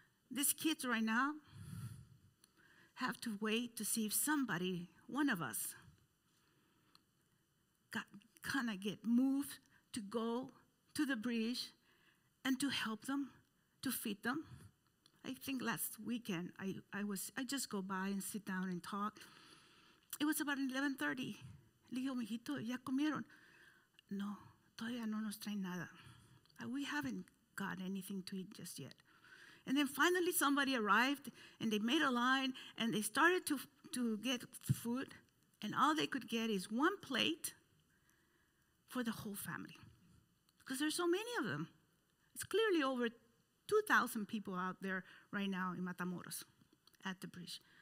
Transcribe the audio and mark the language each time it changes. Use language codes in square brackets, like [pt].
[en] These kids right now have to wait to see if somebody, one of us, kind of get moved to go to the bridge and to help them, to feed them. I think last weekend I just go by and sit down and talk. It was about 11:30. [es] Le digo, mijito, ¿ya comieron? No, todavía no nos traen nada. [en] We haven't got anything to eat just yet. And then finally somebody arrived and they made a line and they started to get food, and all they could get is one plate for the whole family. Because there's so many of them. It's clearly over 2,000 people out there right now in Matamoros at the bridge.